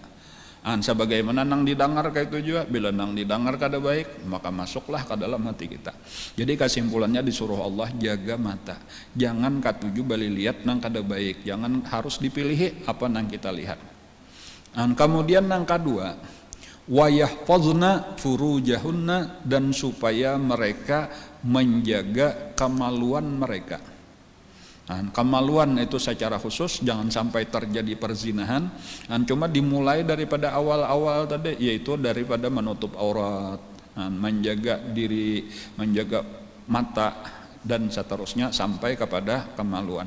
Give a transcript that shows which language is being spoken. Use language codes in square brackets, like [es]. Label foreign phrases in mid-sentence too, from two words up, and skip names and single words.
[id] Sebagaimana nang didengar kayak itu juga, bila nang didengar kada baik, maka masuklah ke dalam hati kita. Jadi kesimpulannya disuruh Allah jaga mata, jangan [bjn] katuju bali lihat nang kada baik, [id] jangan harus dipilih apa nang kita lihat. Kemudian nang kedua, [ar] ويحفظن فروجهن, [id] dan supaya mereka menjaga kemaluan mereka. Kemaluan itu secara khusus jangan sampai terjadi perzinahan. Cuma dimulai daripada awal-awal tadi, yaitu daripada menutup aurat, menjaga diri, menjaga mata, dan seterusnya sampai kepada kemaluan.